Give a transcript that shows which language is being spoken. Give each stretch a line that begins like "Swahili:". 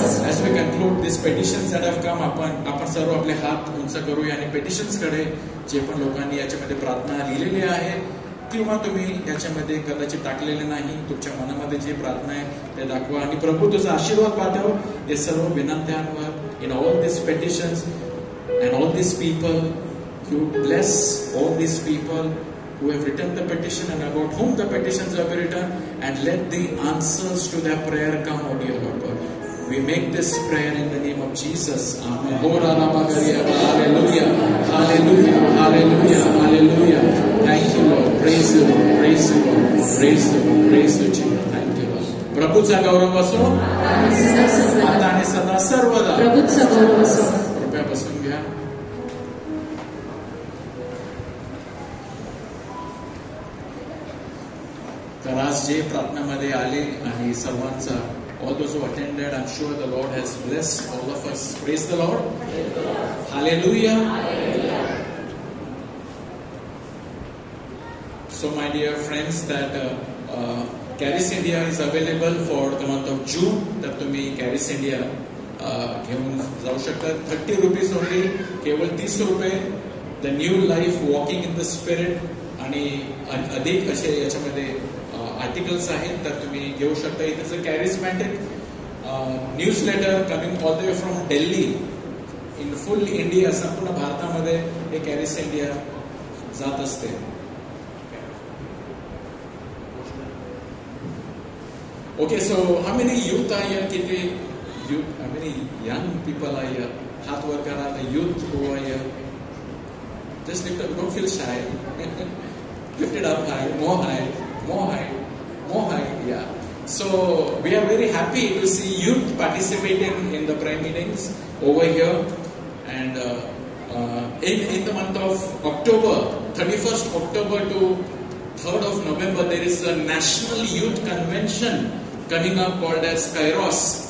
English: As we conclude these petitions that have come,
Marathi: आपण सर्व आपले हात उंच करूया आणि पेटिशन्स कडे जे पण लोकांनी याच्यामध्ये प्रार्थना लिहिलेली आहे किंवा तुम्ही याच्यामध्ये कदाचित टाकलेले नाही, तुमच्या मनामध्ये जे प्रार्थना आहे ते दाखवा आणि प्रभू तुझा आशीर्वाद पाठव हे सर्व विनंत्यांवर.
English: In all these petitions and all these people, you bless all these people who have written the petition and about whom the petitions have been written, and let the answers to their prayer come, O dear Lord God. We make this prayer in the name of Jesus. Amen. Hallelujah, hallelujah, hallelujah, hallelujah. Thank you, Lord. Praise you, Lord. Praise you, Lord. Praise you, praise you, Jesus. Thank you, Lord.
Marathi: प्रभूचा गौरव असो आता आणि सदा सर्वदा. प्रभूचा गौरव असो. कृपया बसून घ्या. तर आज जे प्रार्थनामध्ये आले आणि सर्वांचा,
English: all those who attended, I'm sure the Lord has blessed all of us. Praise the Lord. Hallelujah. So my dear friends, that Caris India is available for the month of June.
Marathi: तर तुम्ही Caris India घेऊन जाऊ शकता.
English: 30 rupees only,
Marathi: केवळ 30 रुपये.
English: The new life, walking in the spirit,
Marathi: आणि अधिक असे याच्यामध्ये आर्टिकल्स आहेत तर तुम्ही घेऊ शकता.
English: It is a charismatic newsletter coming all the way from Delhi in full India.
Marathi: संपूर्ण भारतामध्ये हे कॅरिस इंडिया जात असते.
English: Okay, so how many youth are here?
Marathi: किती youth,
English: How many young people are here?
Marathi: हात वर करा.
English: The youth who are here, just lift up, don't feel shy. Lift it up high, more high, more high, more high. Yeah. So we are very happy to see youth participating in the prayer meetings over here. And in the month of October, 31st October to 3rd of November, there is a National Youth Convention coming up called as Kairos.